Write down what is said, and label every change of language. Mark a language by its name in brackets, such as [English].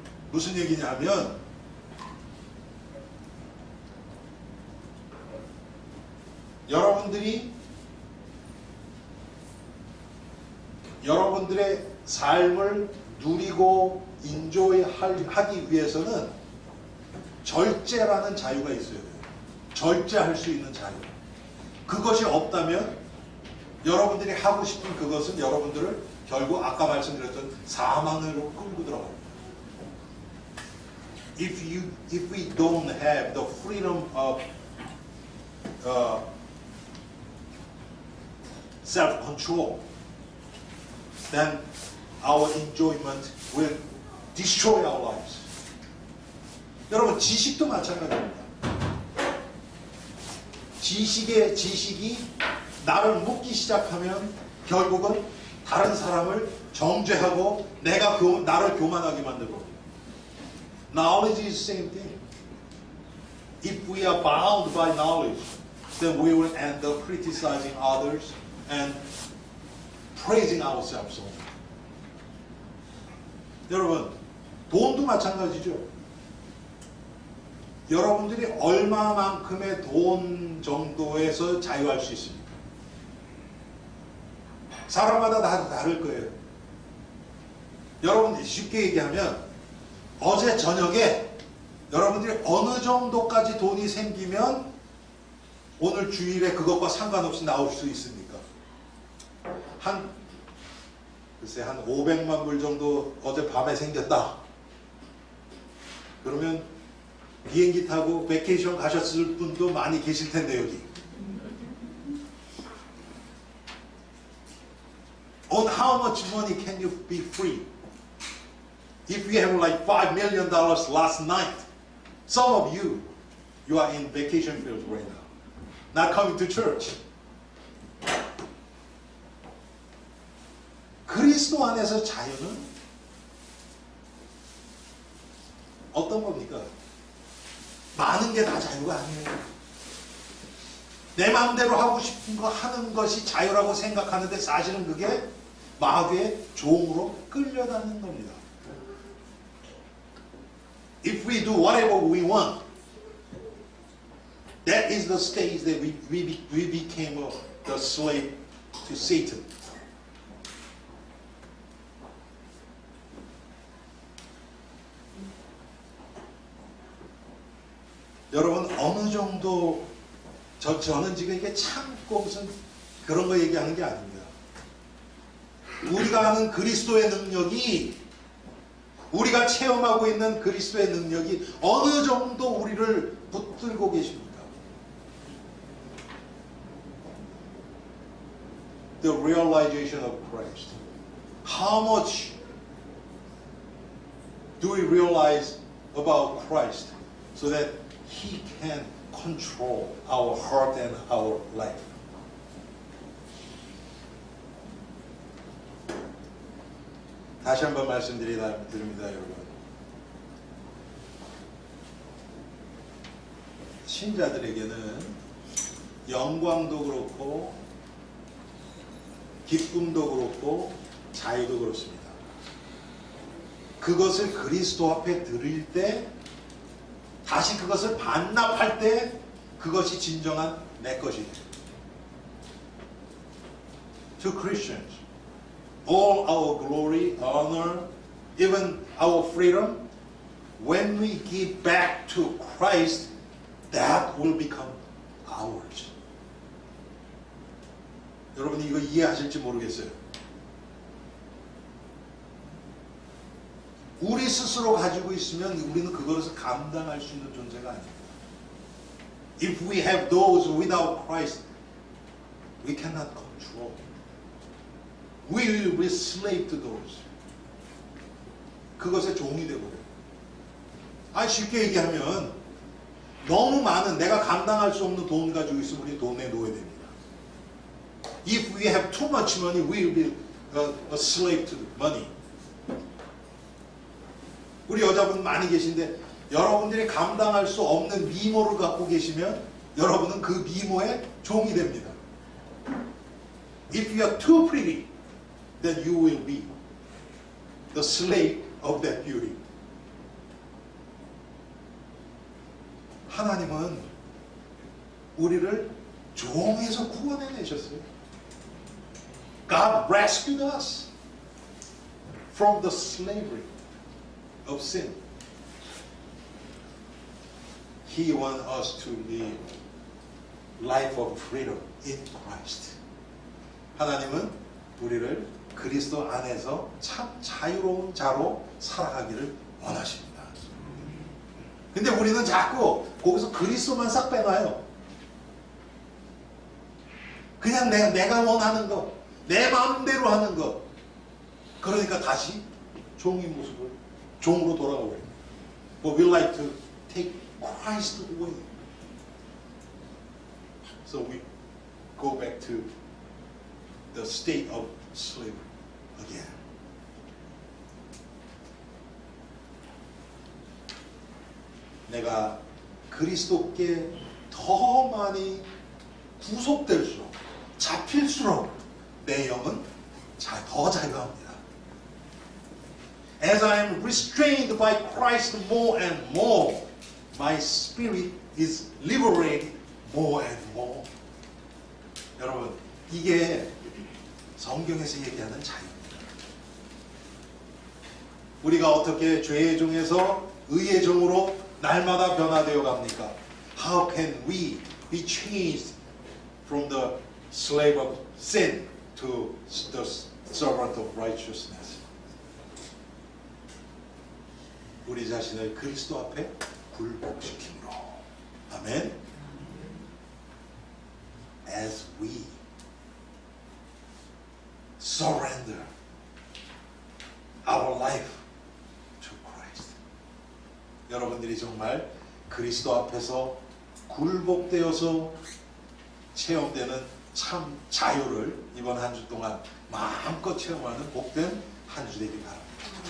[Korean] 무슨 얘기냐면 여러분들의 삶을 누리고 인조하기 위해서는 절제라는 자유가 있어야 돼요. 절제할 수 있는 자유. 그것이 없다면 여러분들이 하고 싶은 그것은 여러분들을 결국 아까 말씀드렸던 사망으로 끌고 들어갑니다. [English] If we don't have the freedom of self-control, then our enjoyment will destroy our lives. [Korean] 여러분, 지식도 마찬가지입니다. 지식이 나를 묶기 시작하면 결국은 다른 사람을 정죄하고 나를 교만하게 만들고. [English] Knowledge is the same thing. If we are bound by knowledge, then we will end up criticizing others and praising ourselves. [Korean] 여러분, 돈도 마찬가지죠. 여러분들이 얼마만큼의 돈 정도에서 자유할 수 있습니까? 사람마다 다 다를 거예요. 여러분, 쉽게 얘기하면 어제 저녁에 여러분들이 어느 정도까지 돈이 생기면 오늘 주일에 그것과 상관없이 나올 수 있습니까? 글쎄 한 500만 불 정도 어젯밤에 생겼다. 그러면 비행기 타고 베케이션 가셨을 분도 많이 계실 텐데 여기. [English] On how much money can you be free? If you have like $5 million last night, some of you are in vacation fields right now, not coming to church. [Korean] 그리스도 안에서 자유는 어떤 겁니까? 많은 게 다 자유가 아니에요. 내 마음대로 하고 싶은 거 하는 것이 자유라고 생각하는데 사실은 그게 마귀의 종으로 끌려다니는 겁니다. [English] If we do whatever we want, that is the stage that we became the slave to Satan. [Korean] 여러분 어느 정도 저는 지금 이게 참고 무슨 그런 거 얘기하는 게 아닙니다. 우리가 아는 그리스도의 능력이 우리가 체험하고 있는 그리스도의 능력이 어느 정도 우리를 붙들고 계십니까? [English] The realization of Christ. How much do we realize about Christ so that He can control our heart and our life? [Korean] 다시 한번 말씀드립니다, 여러분. 신자들에게는 영광도 그렇고 기쁨도 그렇고 자유도 그렇습니다. 그것을 그리스도 앞에 드릴 때 다시 그것을 반납할 때 그것이 진정한 내 것이 돼요. [English] To Christians, all our glory, honor, even our freedom, when we give back to Christ, that will become ours. [Korean] 여러분이 이거 이해하실지 모르겠어요. 우리 스스로 가지고 있으면 우리는 그것을 감당할 수 있는 존재가 아닙니다. [English] If we have those without Christ, we cannot control. We will be slave to those. [Korean] 그것의 종이 되버려요. 쉽게 얘기하면 너무 많은 내가 감당할 수 없는 돈 가지고 있으면 우리 돈에 노예됩니다. [English] If we have too much money, we will be a slave to the money. [Korean] 우리 여자분 많이 계신데 여러분들이 감당할 수 없는 미모를 갖고 계시면 여러분은 그 미모의 종이 됩니다. [English] If you are too pretty, then you will be the slave of that beauty. [Korean] 하나님은 우리를 종에서 구원해내셨어요. [English] God rescued us from the slavery of sin. He wants us to live life of freedom in Christ. [Korean] 하나님은 우리를 그리스도 안에서 참 자유로운 자로 살아가기를 원하십니다. 근데 우리는 자꾸 거기서 그리스도만 싹 빼놔요. 그냥 내가 원하는 것, 내 마음대로 하는 것. 그러니까 다시 종의 모습을 종으로 돌아가고 있습니다. [English] But we like to take Christ away. So we go back to the state of slavery again. [Korean] 내가 그리스도께 더 많이 구속될수록 잡힐수록 내 영은 더 자유합니다. [English] As I am restrained by Christ more and more, my spirit is liberated more and more. [Korean] 여러분, 이게 성경에서 얘기하는 자유입니다. 우리가 어떻게 죄의 종에서 의의 종으로 날마다 변화되어 갑니까? [English] How can we be changed from the slave of sin to the servant of righteousness. [Korean] 우리 자신을 그리스도 앞에 굴복시킴으로. 아멘. [English] As we surrender our life to Christ. [Korean] 여러분들이 정말 그리스도 앞에서 굴복되어서 체험되는 참 자유를 이번 한 주 동안 마음껏 체험하는 복된 한 주 되길 바랍니다.